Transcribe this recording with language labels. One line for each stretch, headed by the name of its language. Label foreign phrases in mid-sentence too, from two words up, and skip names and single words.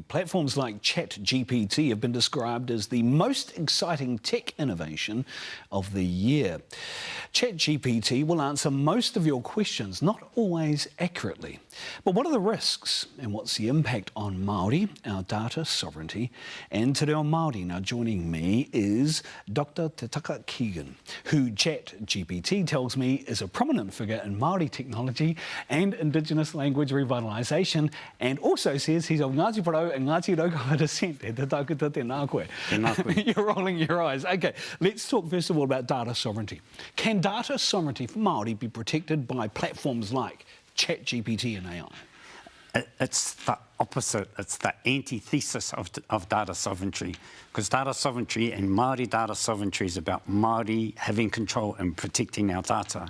English: Platforms like ChatGPT have been described as the most exciting tech innovation of the year. ChatGPT will answer most of your questions, not always accurately. But what are the risks and what's the impact on Māori, our data sovereignty, and
Māori: te reo Māori?
English: Now joining me is Dr. Te Taka Keegan, who ChatGPT tells me is a prominent figure in Māori technology and Indigenous language revitalisation, and also says he's of Ngāti Porou and Ngāti Raukawa descent.
Māori: Te tākuta tēnā koe. Tēnā koe.
English: You're rolling your eyes. Okay, let's talk first of all about data sovereignty. Can data sovereignty for Māori be protected by platforms like ChatGPT and AI? It's the opposite. It's the antithesis of data sovereignty. Because data sovereignty and Māori data sovereignty is about Māori having control and protecting our data.